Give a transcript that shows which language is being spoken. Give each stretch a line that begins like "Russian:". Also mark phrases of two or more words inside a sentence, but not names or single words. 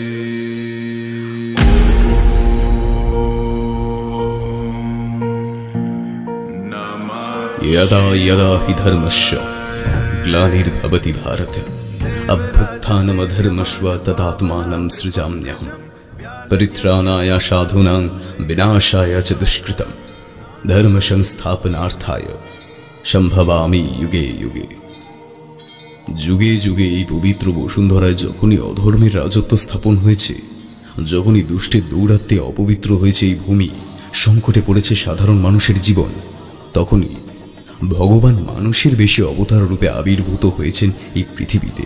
Sanskrit: यदा यदा हि धर्मस्य ग्लानिर्भवति भारत अभ्युत्थानमधर्मस्य तदात्मानं सृजाम्यहम् परित्राणाय साधूनां विनाशाय च दुष्कृतं धर्म संस्थापनार्थाय সম্ভবামি युगे युगे।
Bangla: যুগে যুগে এই পবিত্র বসুন্ধরায় যখনই অধর্মের রাজত্ব স্থাপন হয়েছে, যখনই দুষ্টের দৌরাত্মে অপবিত্র হয়েছে এই ভূমি, সংকটে পড়েছে সাধারণ মানুষের জীবন, তখনই ভগবান মানুষের বেশি অবতার রূপে আবির্ভূত হয়েছেন এই পৃথিবীতে।